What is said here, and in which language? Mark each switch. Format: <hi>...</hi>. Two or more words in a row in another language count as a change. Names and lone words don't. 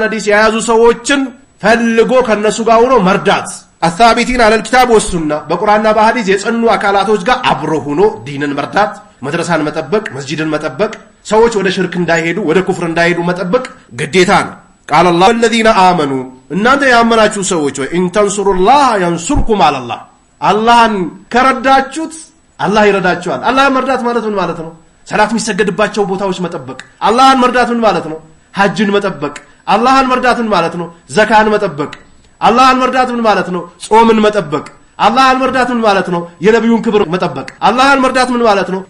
<am>ሐዲስ የያዙ ሰዎችን ፈልጎ ከነሱ ጋር ሆኖ መርዳት።</am> <ar>الثابتين على الكتاب والسنة</ar> <am>በቁርአንና በሐዲስ የጸኑ አካላቶች ጋር አብሮ ሆኖ ዲንን መርዳት፣ መድረሳን መጠበቅ፣ መስጂድን መጠበቅ፣ ሰዎች ወደ ሽርክ እንዳይሄዱ ወደ ኩፍር እንዳይሄዱ መጠበቅ ግዴታ ነው።</am> <ar>قال الله الذين آمنوا</ar> <am>እናንተ ያመናችሁ ሰዎች ወይ</am> <ar>إن تنصروا الله ينصركم على الله</ar> <am>አላህን ከረዳችሁት አላህ ይረዳችኋል። አላህን መርዳት ማለት ምን ማለት ነው? ሰላት የሚሰገድባቸው ቦታዎች መጠበቅ። አላህን መርዳት ምን ማለት ነው? ሐጅን መጠበቅ። አላህን መርዳት ምን ማለት ነው? ዘካን መጠበቅ። አላህን መርዳት ምን ማለት ነው? ጾምን መጠበቅ። አላህን መርዳት ምን ማለት ነው? የነብዩን ክብር መጠበቅ። አላህን መርዳት ምን ማለት ነው?</am>